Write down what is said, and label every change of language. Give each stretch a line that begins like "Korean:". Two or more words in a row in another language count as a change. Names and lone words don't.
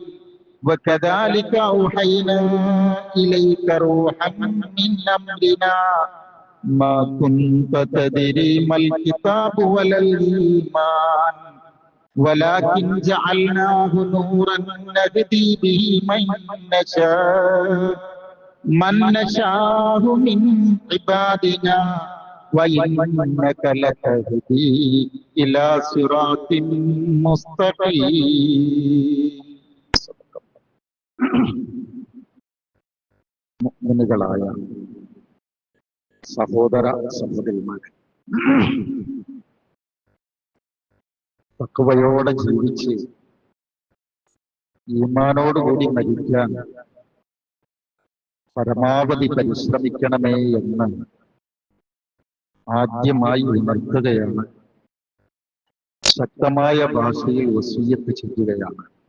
Arabic: وكذلك أوحينا إليك روحا من أمرنا ما كنت تدري ما الكتاب ولا الإيمان ولكن جعلناه نورا نهدي به من نشاء من عبادنا وإنك لتهدي إلى صراط مستقيم.
Malayalam: മുഅ്മിനുകളായ സഹോദര സഹോദരിമാരെ, തഖ്വയോടെ ജീവിച്ച് ഈമാനോടുകൂടി മരിക്കാൻ പരമാവധി പരിശ്രമിക്കണമേ എന്ന് ആദ്യമായി ഉണർത്തുകയാണ്, ശക്തമായ ഭാഷയിൽ വസിയ്യത്ത് ചെയ്യുകയാണ്.